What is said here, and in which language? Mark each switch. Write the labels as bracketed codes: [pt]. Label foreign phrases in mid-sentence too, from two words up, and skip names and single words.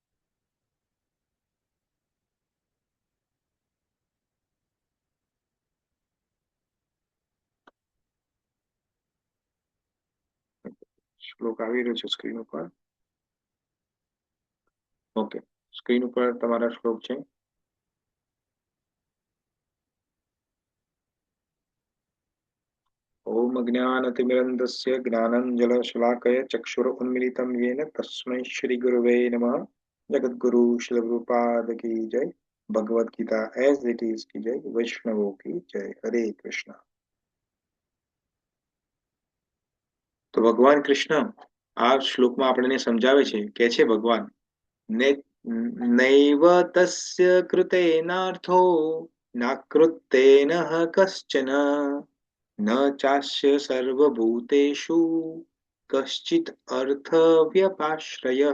[gu] શ્લોક આવી રહ્યો છે સ્ક્રીન ઉપર. ઓકે, સ્ક્રીન ઉપર તમારા શ્લોક છે. [sa] ઓમ જ્ઞાનતિમિરન્ધસ્ય જ્ઞાનાંજનશલાકયા ચક્ષુરુન્મિલિतं येन तस्मै श्रीगुरवे नमः. [hi] जगद्गुरु श्री प्रभुपाद की जय. भगवद गीता एज इट इज की जय. वैष्णवों की जय. हरे कृष्ण. [gu] તો ભગવાન કૃષ્ણ આ શ્લોકમાં આપણને સમજાવે છે, કે છે ભગવાન [sa] નૈવ તસ્ય કૃતેનાર્થો નાકૃતેન કશ્ચન ન ચાસ્ય સર્વભૂતેષુ કશ્ચિત અર્થ વ્યપાશ્રયઃ.